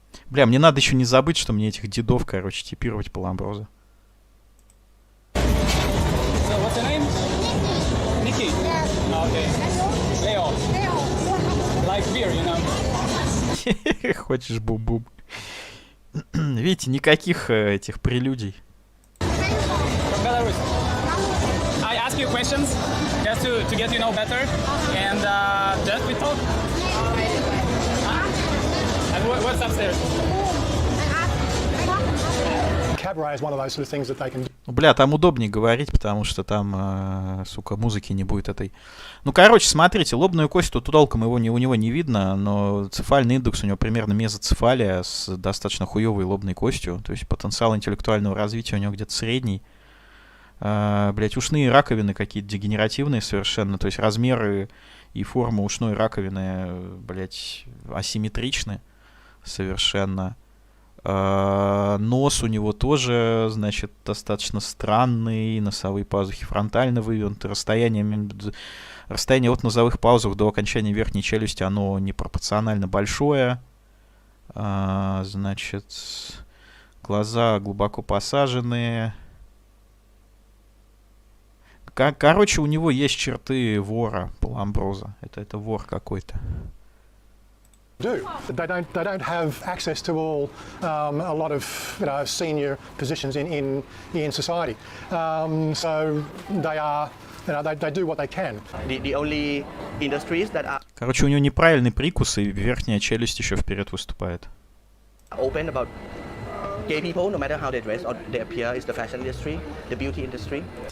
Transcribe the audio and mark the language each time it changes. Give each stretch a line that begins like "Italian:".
Russian: Бля, мне надо еще не забыть, что мне этих дедов, короче, типировать Паламброза. Хочешь бум-бум. Видите, никаких этих прелюдий.
English: I ask you questions just to get you know better and just we talk. And what's upstairs? Cabaret is one of those sort of things that they can do.
Russian: Бля, там удобнее говорить, потому что там, сука, музыки не будет этой. Ну, короче, смотрите, лобную кость тут толком у него не видно, но цефальный индекс у него примерно мезоцефалия с достаточно хуевой лобной костью. То есть потенциал интеллектуального развития у него где-то средний. Блять, ушные раковины какие-то дегенеративные совершенно. То есть размеры и форма ушной раковины, блять, асимметричны совершенно. Нос у него тоже, значит, достаточно странный, носовые пазухи фронтально вывернуты, расстояние от носовых пазух до окончания верхней челюсти, оно непропорционально большое. Значит, глаза глубоко посаженные. Короче, у него есть черты вора, Паламброза. Это вор какой-то.
English: They don't have access to a lot of senior positions in society. So they are they do what they can. The only industries that are
Russian: Короче, у него неправильный прикус, и верхняя челюсть еще вперед выступает.
English: open about gay people, no matter how they dress or they appear, is the fashion industry, the beauty industry.